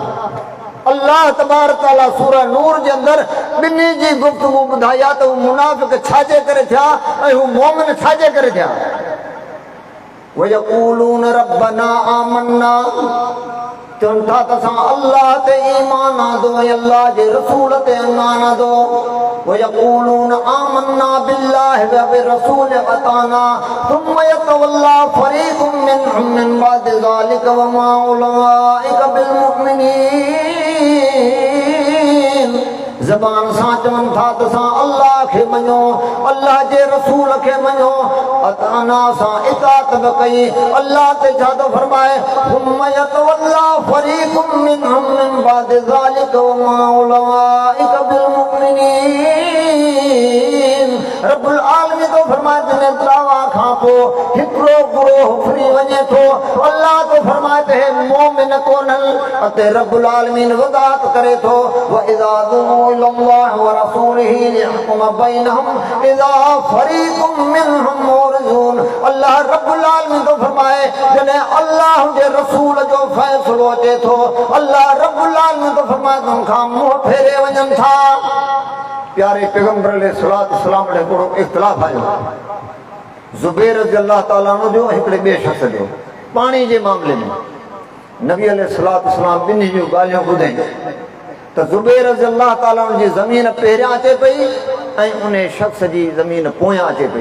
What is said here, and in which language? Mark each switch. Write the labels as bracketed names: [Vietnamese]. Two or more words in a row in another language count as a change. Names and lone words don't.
[Sindhi] अल्लाह तबारक तआला सूरह नूर जे अंदरि ॿिन्ही जी गुफ़्तगू ॿुधाई आहे त हू मुनाफ़िक़ छाजे करे थिया ऐं हू मोमिन छाजे करे थिया। [Arabic] ويقولون ربنا آمنا, [Sindhi] चवनि था त असां अल्लाह ते ईमान आंदो ऐं अल्लाह जे रसूल ते ईमान आंदो। [Arabic] ويقولون آمنا بالله و بالرسول وأطعنا ثم يتولى فريق منهم من بعد ذلك وما أولئك بالمؤمنين. [Sindhi] ज़बान सां चवनि था त असां अल्लाह खे मञो, अल्लाह जे रसूल खे मञो, अताना सां इताअत बि कई। अल्लाह ते छा थो फरमाए? [Arabic] ثم يتولى فريق منهم من بعد ذلك وما أولئك بالمؤمنين. [Sindhi] रब्बुल आलमीन तो फरमाए त दावा खां पोइ हिकिड़ो गुरोह फ्री वञे थो। अल्लाह तो फरमाए त हे मोमिन कोन्हनि, अते रब्बुल आलमीन वदात करे थो [Arabic] و إذا دعوا إلى الله و رسوله ليحكم بينهم إذا فريق منهم معرضون. [Sindhi] अल्लाह रब्बुल आलमीन तो फरमाए जॾहिं अल्लाह जे रसूल जो फ़ैसिलो अचे थो, अल्लाह रब्बुल आलमीन तो फरमाए तुम खां मुंहुं फेरे वञनि था। प्यारे पैगंबर [Arabic] عليه الصلاة والسلام [Sindhi] ॾे हिकिड़ो इख़्तिलाफ़ आयो ज़ुबैर [Arabic] رضي الله تعالى عنه [Sindhi] जो हिकिड़े ॿिए शख़्स जो पाणी जे मामले में। नबी [Arabic] عليه الصلاة والسلام [Sindhi] ॿिन्ही जूं ॻाल्हियूं ॿुधई त ज़ुबैर [Arabic] رضي الله تعالى عنه [Sindhi] जी ज़मीन पहिरियां अचे पई ऐं उन शख़्स जी ज़मीन पोयां अचे पई।